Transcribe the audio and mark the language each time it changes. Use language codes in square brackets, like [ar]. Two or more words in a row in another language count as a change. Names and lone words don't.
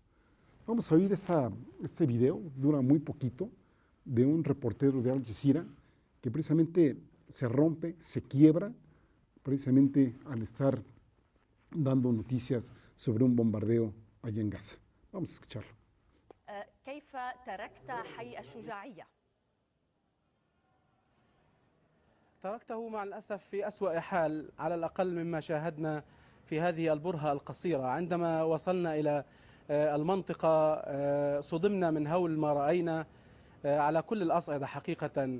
[es] Vamos a oír este video, dura muy poquito, de un reportero de Al Jazeera que precisamente se rompe, se quiebra, precisamente al estar dando noticias sobre un bombardeo allá en Gaza. Vamos a escucharlo. [ar] كيف تركت حي الشجاعية؟ تركته مع الأسف في أسوأ حال على الأقل مما شاهدنا في هذه البرهة القصيرة. عندما وصلنا إلى المنطقة صدمنا من هول ما رأينا على كل الأصعدة حقيقة.